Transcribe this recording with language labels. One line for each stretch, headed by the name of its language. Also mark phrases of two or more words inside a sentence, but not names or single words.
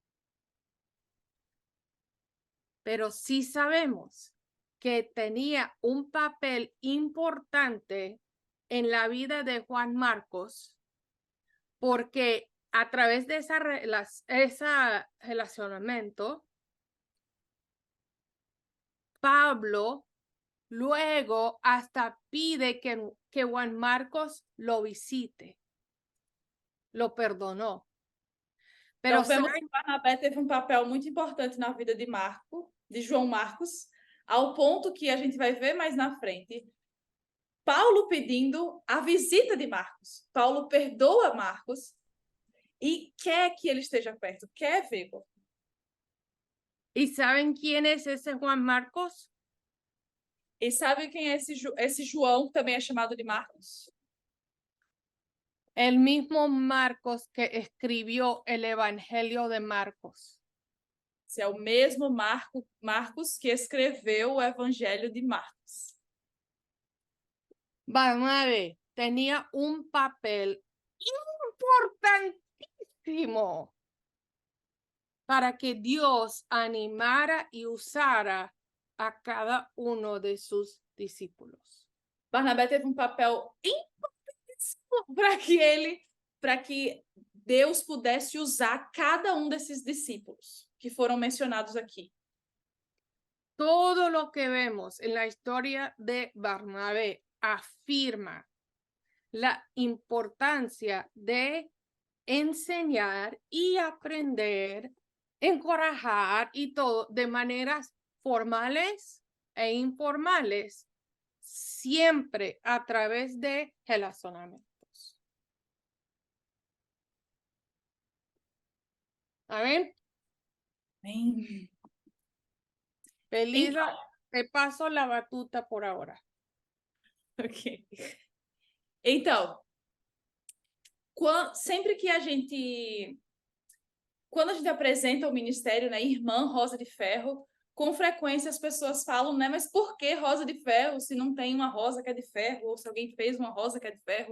Spanish: Pero sí sabemos que tenía un papel importante en la vida de Juan Marcos, porque a través de ese relacionamiento, Pablo luego hasta pide que Juan Marcos lo visite. Lo perdonó. Pero
Portuguese: então, vemos que Barnabé teve um papel muito importante na vida de João Marcos, ao ponto que a gente vai ver mais na frente, Paulo pedindo a visita de Marcos. Paulo perdoa Marcos e quer que ele esteja perto, quer vê-lo.
Spanish: ¿Y saben quién es ese Juan Marcos?
Portuguese: E sabe quem é esse João, que também é chamado de Marcos?
Spanish: El mismo Marcos que escribió el Evangelio de Marcos.
Portuguese: Esse é o mesmo Marcos que escreveu o Evangelho de Marcos.
Spanish: Barnabé tenía un papel importantísimo para que Dios animara y usara a cada uno de sus discípulos.
Portuguese: Barnabé teve um papel importantíssimo para que Deus pudesse usar cada um desses discípulos que foram mencionados aqui.
Spanish: Todo lo que vemos en la historia de Barnabé afirma la importancia de enseñar y aprender, encorajar y todo de maneras formales e informales, siempre a través de relacionamientos. ¿Amén?
Portuguese: Bem,
Spanish: Belisa, te paso la batuta por ahora. ok.
Portuguese: Então, sempre que a gente... Quando a gente apresenta o ministério, né, Irmã Rosa de Ferro, com frequência as pessoas falam, né, mas por que Rosa de Ferro se não tem uma rosa que é de ferro, ou se alguém fez uma rosa que é de ferro?